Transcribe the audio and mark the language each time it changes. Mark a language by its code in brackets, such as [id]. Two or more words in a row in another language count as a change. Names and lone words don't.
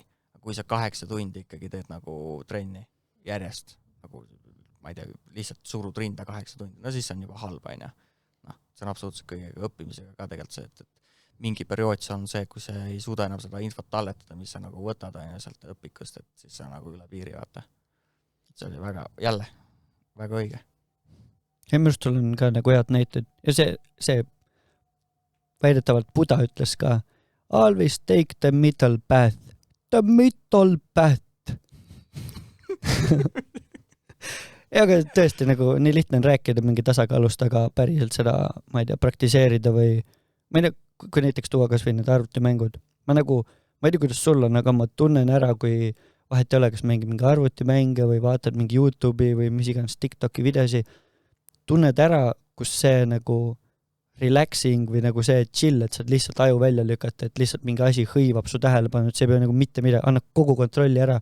[et] Kui sa 8 tundi ikkagi teed nagu trenni järjest, nagu ma ei tea, lihtsalt surud rinda 8 tundi, no siis on juba halb, No, see on absoluutselt kõigega õppimisega ka tegelikult see, et mingi periood see on see, kui sa ei suuda enam seda infot talletada, mis sa nagu võtad sealt õpikust, et siis sa nagu üle piiri vaata. See oli väga õige. Ja minu arust sul on ka nagu head näited ja see väidetavalt Buda ütles ka [en] always take the middle path. The middle path. [et] Ja aga tõesti nagu nii lihtne on rääkida mingi tasakaalust, aga päriselt seda, ma ei tea, praktiseerida või ma ei tea, kui näiteks tuua kas või need arvutimängud. Ma ei tea, kuidas sul on, aga ma tunnen ära, kui vahet ei ole, kas mängid mingi arvutimänge või vaatad mingi YouTube'i või mis iganes TikToki videosi, tunned ära, kus see nagu relaxing või nagu see chill, et saad lihtsalt aju välja lükata, et lihtsalt mingi asi hõivab su tähelepanu, et see ei pea nagu mitte midagi, annab kogu kontrolli ära.